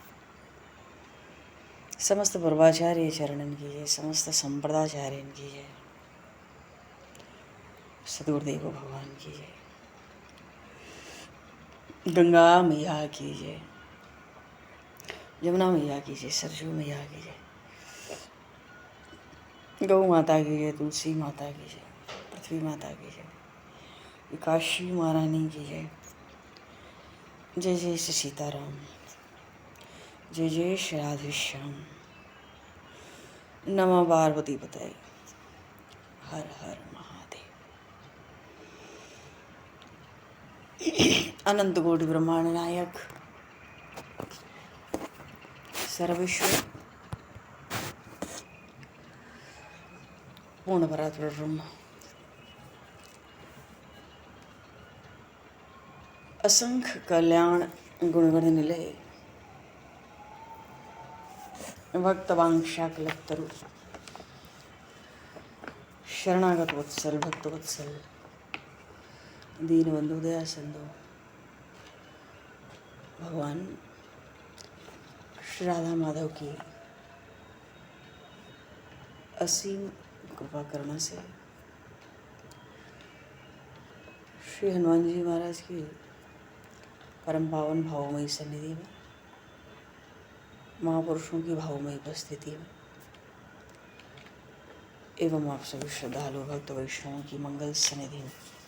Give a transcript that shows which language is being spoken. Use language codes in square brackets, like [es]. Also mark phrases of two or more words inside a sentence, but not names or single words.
[hi] समस्त पूर्वाचार्य चरणन की जय, समस्त संप्रदाचार्यन की जय, सदगुरुदेव भगवान की जय, गंगा मैया की जय, यमुना मैया की जय, सरजू मैया की जय, गौ माता की जय, तुलसी माता की जय, पृथ्वी माता की जय, काशी महारानी की जय, जय जय श्री सीताराम, जय जय श्री राधेश्याम, नमः पार्वती पतये, हर हर महादेव। अनंत कोटि ब्रह्मांड नायक सर्वेश्वर पूर्ण परात्पर ब्रह्म, असंख्य कल्याण गुणगण निलय, भक्तवांशा कलत्तरु, शरणागत वत्सल, भक्त वत्सल, दीनबंधु दया सिंधु भगवान श्री राधा माधव की असीम कृपा करने से श्री हनुमान जी महाराज की परम पावन भावमयी सन्निधि में, महापुरुषों की भावमयी उपस्थिति में एवं आप सभी श्रद्धालु भक्त वैष्णवों की मंगल सन्निधि में